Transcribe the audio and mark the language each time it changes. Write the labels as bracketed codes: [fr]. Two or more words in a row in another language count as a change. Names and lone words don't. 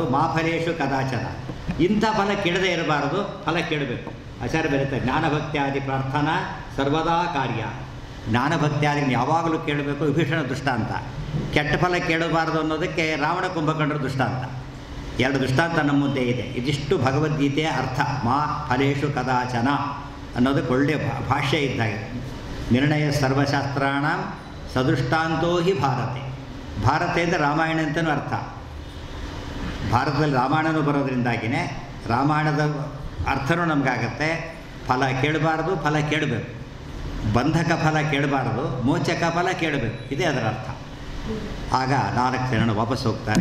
[sa] माफलेशु कदाचन. [kn] ಇಂಥ ಫಲ ಕೇಳದೇ ಇರಬಾರದು, ಫಲ ಕೇಳಬೇಕು. ಆಚಾರ್ಯ ಬರೀತಾರೆ, [sa] ज्ञानभक्त्यादि प्रार्थना सर्वदा कार्य. [kn] ಜ್ಞಾನಭಕ್ತ್ಯಾದಿ ಯಾವಾಗಲೂ ಕೇಳಬೇಕು. ವಿಭೀಷಣ ದೃಷ್ಟಾಂತ. ಕೆಟ್ಟ ಫಲ ಕೇಳಬಾರದು ಅನ್ನೋದಕ್ಕೆ ರಾವಣ ಕುಂಭಕರ್ಣರ ದೃಷ್ಟಾಂತ. 2 ದೃಷ್ಟಾಂತ ನಮ್ಮ ಮುಂದೆ ಇದೆ. ಇದಿಷ್ಟು ಭಗವದ್ಗೀತೆಯ ಅರ್ಥ. [sa] मा फलेशु कदाचन [kn] ಅನ್ನೋದಕ್ಕೆ ಒಳ್ಳೆಯ ಭಾಷ್ಯ ಇದ್ದಾಗೆ. [sa] निर्णय सर्वशास्त्राण सदृष्टान्तो हि भारते. [kn] ಭಾರತೆ ಅಂದರೆ ರಾಮಾಯಣ ಅಂತಲೂ ಅರ್ಥ. ಭಾರತದಲ್ಲಿ ರಾಮಾಯಣನೂ ಬರೋದ್ರಿಂದಾಗಿಯೇ ರಾಮಾಯಣದ ಅರ್ಥನೂ ನಮಗಾಗತ್ತೆ. ಫಲ ಕೇಳಬಾರ್ದು, ಫಲ ಕೇಳಬೇಕು. ಬಂಧಕ ಫಲ ಕೇಳಬಾರ್ದು, ಮೋಚಕ ಫಲ ಕೇಳಬೇಕು. ಇದೇ ಅದರ ಅರ್ಥ. ಆಗ 4 ಜನ ವಾಪಸ್ ಹೋಗ್ತಾರೆ.